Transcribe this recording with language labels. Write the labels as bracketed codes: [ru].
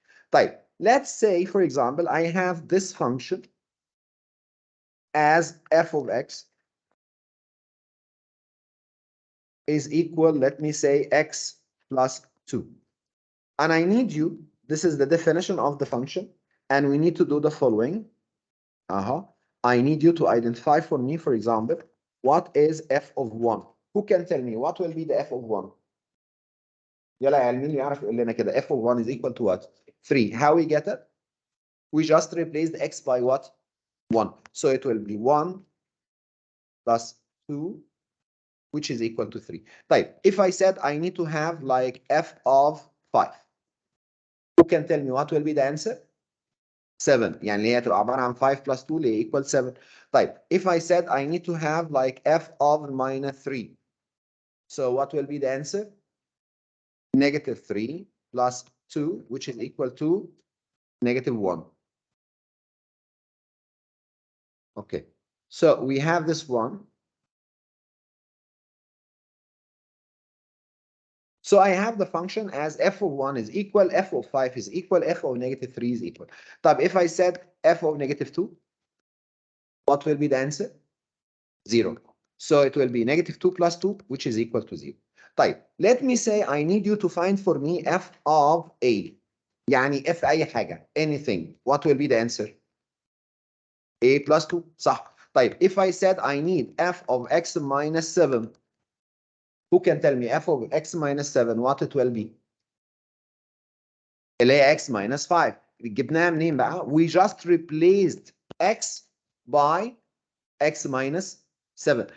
[ar] طيب, [en] let's say for example I have this function as f of x is equal, let me say, x plus 2. And I need you, this is the definition of the function, and we need to do the following. I need you to identify for me, for example, what is f of 1? Who can tell me what will be the f of 1? [ar] يلا يا عيال، مين اللي يعرف يقول لنا كده [en] f of 1 is equal to what? 3. How we get it? We just replace the x by what? 1. So it will be 1 plus 2, which is equal to 3. [ar] طيب, [en] if I said I need to have like f of 5, who can tell me what will be the answer? 7. [ar] يعني اللي هي تبقى عبارة عن [en] 5 plus 2 [ar] اللي [en] equal 7. [ar] طيب, [en] if I said I need to have like f of minus 3, so what will be the answer? Negative 3 plus 2, which is equal to negative 1. Okay, so we have this one. So I have the function as f of 1 is equal, f of 5 is equal, f of negative 3 is equal. [ar] طب [en] if I said f of negative 2, what will be the answer? 0. So it will be negative 2 plus 2, which is equal to 0. [ar] طيب, [en] let me say I need you to find for me f of a. [ar] يعني f أي حاجة, [en] anything. What will be the answer? a plus 2. [ar] صح. طيب, [en] if I said I need f of x minus 7, who can tell me f of x minus 7 what it will be? [ar] اللي هي [en] x minus 5. [ar] جبناها منين بقى؟ [en] We just replaced x by x minus 7.